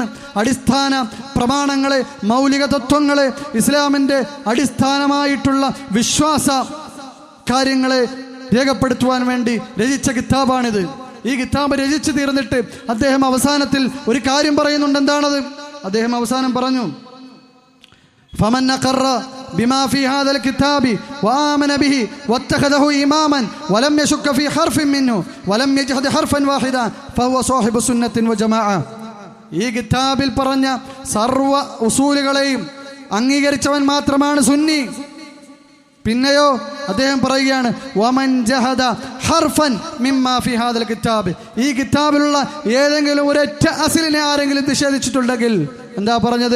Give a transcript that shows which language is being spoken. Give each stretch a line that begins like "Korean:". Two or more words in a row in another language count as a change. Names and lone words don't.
Malayalam: അടിസ്ഥാന പ്രമാണങ്ങളെ, മൗലിക തത്വങ്ങളെ, ഇസ്ലാമിൻ്റെ അടിസ്ഥാനമായിട്ടുള്ള വിശ്വാസ കാര്യങ്ങളെ രേഖപ്പെടുത്തുവാൻ വേണ്ടി രചിച്ച കിതാബാണിത്. ഈ കിതാബ് രചിച്ചു തീർന്നിട്ട് അദ്ദേഹം അവസാനത്തിൽ ഒരു കാര്യം പറയുന്നുണ്ട്. എന്താണത്? അദ്ദേഹം അവസാനം പറഞ്ഞു,
Arabic: فمن أقر بما في هذا الكتاب وآمن به واتخذه إماما ولم يشك في حرف منه ولم يجحد حرفا واحدا فهو صاحب سنة وجماعة.
Malayalam: ഈ കിതാബിൽ പറഞ്ഞ സർവ ഉസൂലുകളെയും അംഗീകരിച്ചവൻ മാത്രമാണ് സുന്നി. പിന്നെയോ അദ്ദേഹം പറയുകയാണ്,
Arabic: ومن جحد حرفا مما في هذا الكتاب,
Malayalam: ഈ കിതാബിലുള്ള ഏതെങ്കിലും ഒരൊറ്റ അസ്ലിനെ ആരെങ്കിലും നിഷേധിച്ചിട്ടുണ്ടെങ്കിൽ, എന്താ പറഞ്ഞത്?